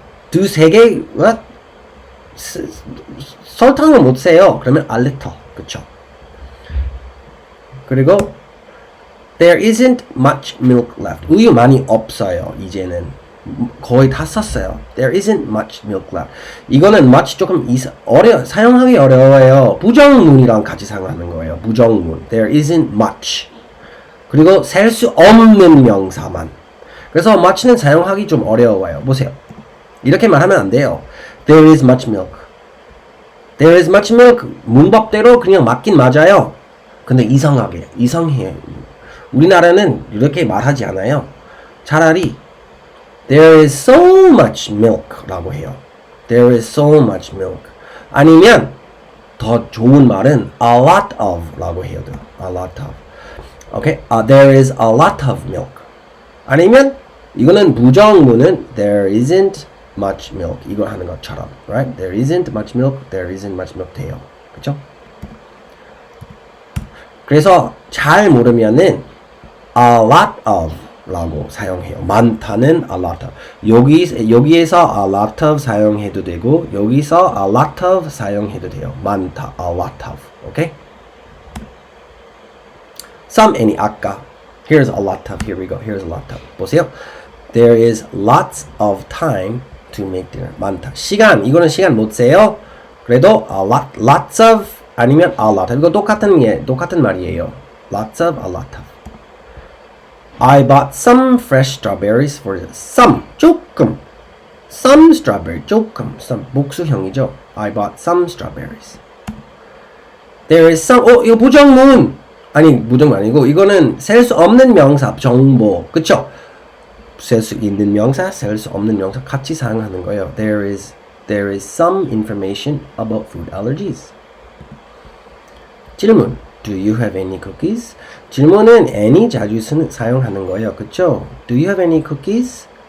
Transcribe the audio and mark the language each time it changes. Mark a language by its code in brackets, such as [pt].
[ko] 두세 개 what? 설탕을 못 세요. 그러면 a little. 그쵸? [en] 그리고 There isn't much milk left. [ko] 우유 많이 없어요. 이제는. 거의 다 썼어요. [en] There isn't much milk left. [ko] 이거는 much 조금 사용하기 어려워요. 부정문이랑 같이 사용하는 거예요. [en] 부정문. There isn't much. [ko] 그리고 셀 수 없는 명사만. 그래서 much는 사용하기 좀 어려워요. 보세요. 이렇게 말하면 안 돼요. [en] There is much milk. There is much milk. [ko] 문법대로 그냥 맞긴 맞아요. 근데 이상해요. 우리나라는 이렇게 말하지 않아요. 차라리 [en] There is so much milk [ko] 라고 해요. [en] There is so much milk. [ko] 아니면 더 좋은 말은 a lot of 라고 해요. [en] A lot of. Okay? There is a lot of milk. [ko] 아니면 이거는 부정문은 [en] there isn't much milk. [ko] 이거 하는 것처럼. [en] Right? There isn't much milk. There isn't much milk 돼요. [ko] 그쵸? 그래서 잘 모르면은 a lot of 라고 사용해요. 많다는 a lot of. 여기에서 a lot of 사용해도 되고 여기서 a lot of 사용해도 돼요. 많다, a lot of. Okay? [en] Some, any, 아까. Here's a lot of. Here we go. Here's a lot of. 보세요. There is lots of time to make dinner. [ko] 많다. 시간. 이거는 시간 못 세요. 그래도 a lot, lots of 아니면 a lot of. 이거 똑같은 말이에요. [en] Lots of, a lot of. I bought some fresh strawberries for some. [ko] 조금. Some strawberry. 조금. Some. 복수형이죠. [en] I bought some strawberries. There is some. 이거 부정문. [ko] 부정문 아니고 이거는 셀 수 없는 명사. 정보. 그쵸? 셀 수 있는 명사, 셀 수 없는 명사 같이 사용하는 거예요. [en] There is some information about food allergies. [ko] 질문. [en] Do you have any cookies? [ko] 질문은 any 자주 사용하는 거예요. 그쵸? [en] Do you have any cookies?